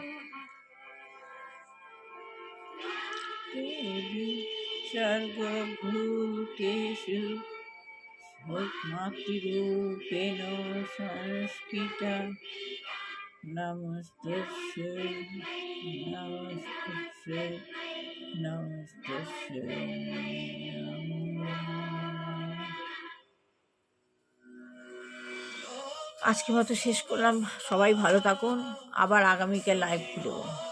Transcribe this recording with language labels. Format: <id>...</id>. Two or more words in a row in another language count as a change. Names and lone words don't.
<sa>देवी सर्वभूतेषु मातृरूपेण संस्थिता नमस्तस्यै नमस्तस्यै नमस्तस्यै नमो नमः।</sa> <bn>আজকের মতো শেষ করলাম। সবাই ভালো থাকুন। আবার আগামীকাল লাইভ খুলব।</bn>